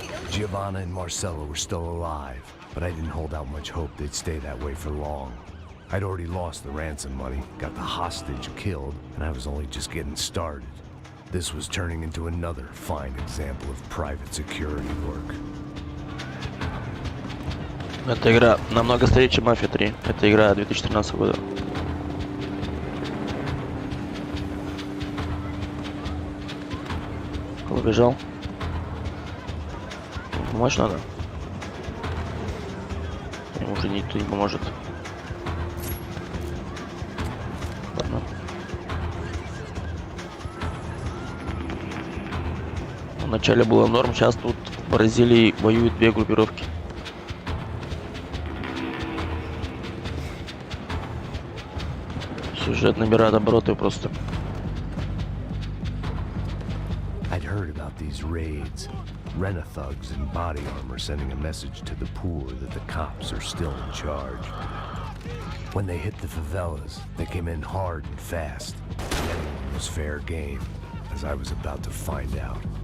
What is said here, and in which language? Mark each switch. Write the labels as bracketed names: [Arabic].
[English] Giovanna and Marcelo were still alive, but I didn't hold out much hope they'd stay that way for long. I'd already lost the ransom money, got the hostage killed, and I was only just getting started. This was turning into another fine example of private security work. [Russian] Эта игра намного старее, чем Мафия 3. Это игра 2013 года. Убежал. Помочь надо. Ему уже никто не поможет. Ладно. Вначале было норм, сейчас тут в Бразилии воюют две группировки. Сюжет набирает обороты просто. [English] heard about these raids. Rent-a-thugs in body armor sending a message to the poor that the cops are still in charge. When they hit the favelas, they came in hard and fast. Anyone was fair game, as I was about to find out.